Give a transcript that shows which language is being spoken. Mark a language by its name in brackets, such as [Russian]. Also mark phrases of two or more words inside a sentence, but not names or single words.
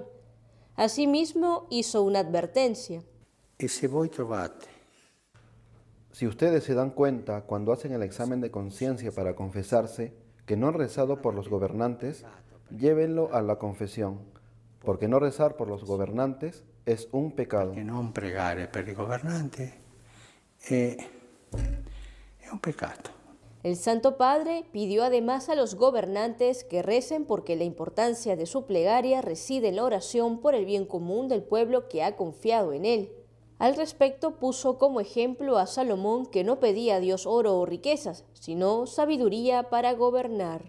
[Spanish] Asimismo, hizo una advertencia. Si ustedes se dan cuenta cuando hacen el examen de conciencia para confesarse que no han rezado por los gobernantes, llévenlo a la confesión, porque no rezar por los gobernantes es un pecado. [Italian] Que no pregare per i governanti è un peccato. [Spanish] El Santo Padre pidió además a los gobernantes que recen porque la importancia de su plegaria reside en la oración por el bien común del pueblo que ha confiado en él. Al respecto, puso como ejemplo a Salomón, que no pedía a Dios oro o riquezas, sino sabiduría para gobernar.